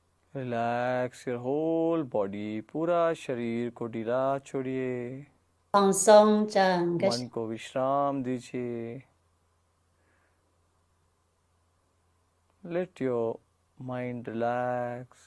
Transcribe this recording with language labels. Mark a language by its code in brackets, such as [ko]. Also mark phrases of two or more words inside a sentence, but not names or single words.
[en] Relax your whole body. [hi] पूरा शरीर को ढीला छोड़िए. [zh] 放松整个 [hi] मन को विश्राम दीजिए. [en] Let your mind relax.